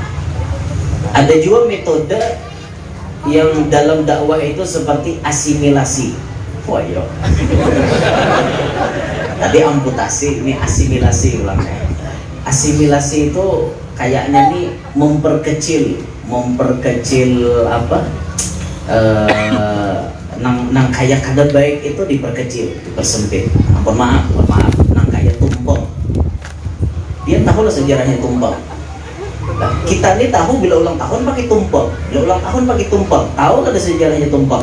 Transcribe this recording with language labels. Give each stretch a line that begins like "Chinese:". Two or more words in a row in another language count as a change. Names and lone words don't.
Banjar: Ada juga metode yang dalam dakwah itu seperti asimilasi. Wah iya. Tadi amputasi, ini asimilasi ulangnya. Asimilasi itu kayaknya nih memperkecil apa? Nang kayak kada baik itu diperkecil, dipersempit. Ampun maaf, nang kayak tumpeng. Dia tahu lah sejarahnya tumpeng. Nah, kita ini tahu bila ulang tahun pakai tumpeng, tahu kada sejarahnya tumpeng.